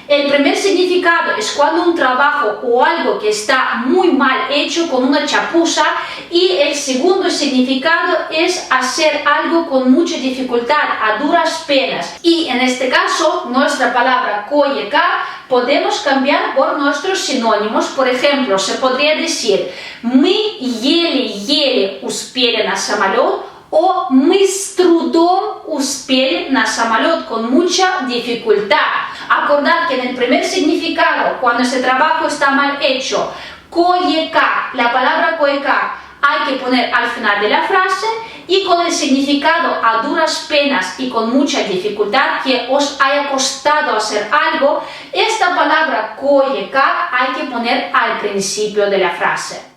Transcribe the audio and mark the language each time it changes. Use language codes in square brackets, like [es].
[es] El primer significado es cuando un trabajo o algo que está muy mal hecho con una chapuza, y el segundo significado es hacer algo con mucha dificultad, a duras penas. Y en este caso, nuestra palabra koye-kak podemos cambiar por nuestros sinónimos. Por ejemplo, se podría decir [ru] мы еле-еле успели на самолет, [es] o [ru] мы с трудом успели на самолет, [es] con mucha dificultad. Acordad que en el primer significado, cuando este trabajo está mal hecho, koye-kak, la palabra koye-kak hay que poner al final de la frase y con el significado a duras penas y con mucha dificultad que os haya costado hacer algo, esta palabra koye kak hay que poner al principio de la frase.